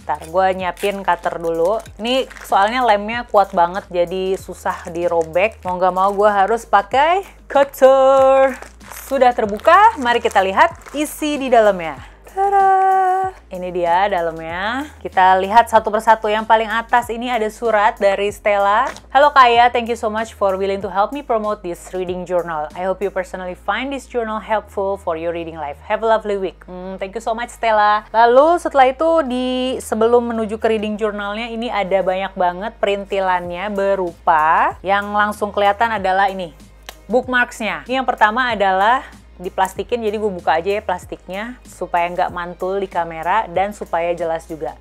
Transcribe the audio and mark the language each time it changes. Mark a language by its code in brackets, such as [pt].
[id] Ntar gue nyiapin cutter dulu. Ini soalnya lemnya kuat banget, jadi susah dirobek. Mau nggak mau gue harus pakai cutter. Sudah terbuka, mari kita lihat isi di dalamnya. Tada! Ini dia dalamnya. Kita lihat satu persatu. Yang paling atas ini ada surat dari Stella. [en] Hello Kaya, thank you so much for willing to help me promote this reading journal. I hope you personally find this journal helpful for your reading life. Have a lovely week. Thank you so much Stella. [id] Lalu setelah itu sebelum menuju ke reading journalnya ini ada banyak banget perintilannya berupa yang langsung kelihatan adalah ini. Bookmarksnya. Ini yang pertama adalah diplastikin, jadi gue buka aja ya plastiknya supaya nggak mantul di kamera dan supaya jelas juga.